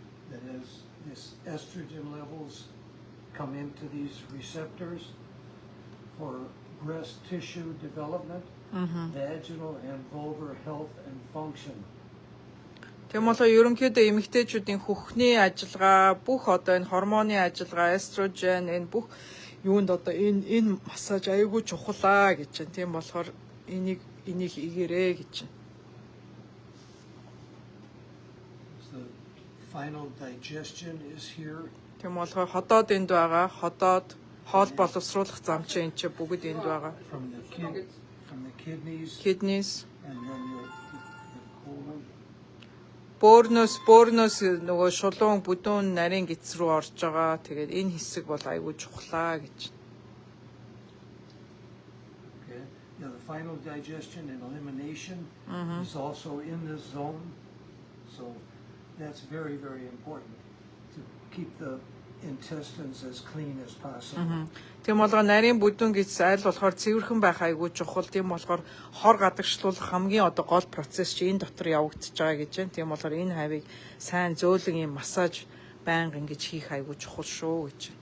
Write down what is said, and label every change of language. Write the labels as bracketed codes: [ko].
[en] That as this estrogen levels come into these receptors for breast tissue development, vaginal and vulvar health and function. [mn] Тийм болохоор ерөнхийдөө эмэгтэйчүүдийн хөхний ажиллагаа, бүх одоо энэ гормоны ажиллагаа, эстрожен, энэ бүх юунд одоо энэ массаж аягүй чухлаа гэж байна. Тийм болохоор энийг игээрэй гэж байна. [en] The final digestion is here. [mn] Тийм болохоор ходоод энд байгаа. Ходоод хоол боловсруулах зам чинь энэ чинь бүгд энд байгаа. [en] From the kidneys Kidneys, and then the colon. [mn] Бөөрнөөс нөгөө шулуун бүдүүн нарийн гидс рүү орж байгаа. Тэгээд энэ хэсэг бол аягүй чухлаа гэж. [en] Okay. Now the final digestion and elimination is also in this zone. So that's very, very important to keep the intestines as clean as possible. [mn] Тийм болгоо нарийн бүдүүн гидс аль болохоор цэвэрхэн байх аягүй чухал. Тийм болохоор хор гадагшлуулах хамгийн одоо гол процесс чи энэ дотор явагдаж байгаа гэж байна. Тийм болохоор энэ хавийг сайн зөөлөн юм массаж байнга ингэж хийх аягүй чухал шүү гэж.